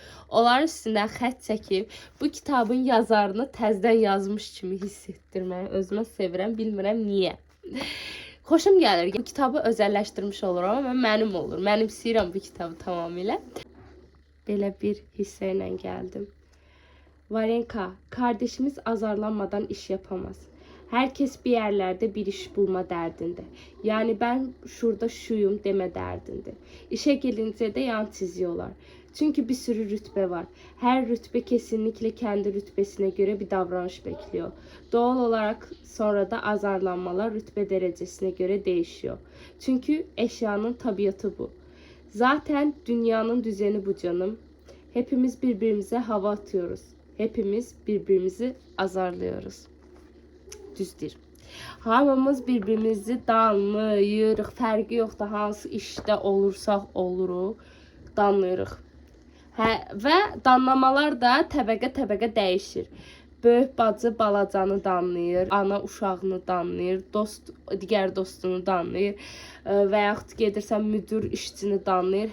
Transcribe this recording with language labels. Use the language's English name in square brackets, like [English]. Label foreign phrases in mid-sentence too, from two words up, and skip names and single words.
[Azerbaijani] Onların üstündən xətt çəkib, bu kitabın yazarını təzədən yazmış kimi hiss etdirməyi özümə sevirəm, bilmirəm niyə. Xoşum gəlir. Bu kitabı özəlləşdirmiş olurum, amma mənim olur. Mənim istəyirəm bu kitabı tamamilə. Belə bir hissə ilə gəldim. Varenka, [Turkish] kardeşimiz azarlanmadan iş yapamaz. Herkes bir yerlerde bir iş bulma derdinde. Yani ben şurada şuyum deme derdinde. İşe gelince de yan çiziyorlar. Çünkü bir sürü rütbe var. Her rütbe kesinlikle kendi rütbesine göre bir davranış bekliyor. Doğal olarak sonra da azarlanmalar rütbe derecesine göre değişiyor. Çünkü eşyanın tabiatı bu. Zaten dünyanın düzeni bu canım. Hepimiz birbirimize hava atıyoruz. Hepimiz birbirimizi azarlıyoruz. Düzdür. [Azerbaijani] Hamımız birbirimizi danlayırıq. Fərqi yoxdur, hansı işdə olursaq oluruq, danlayırıq. Və danlamalar da təbəqə dəyişir. Böyük bacı balacanı danlayır, ana uşağını danlayır, dost digər dostunu danlayır və yaxud gedirsən müdür işçini danlayır.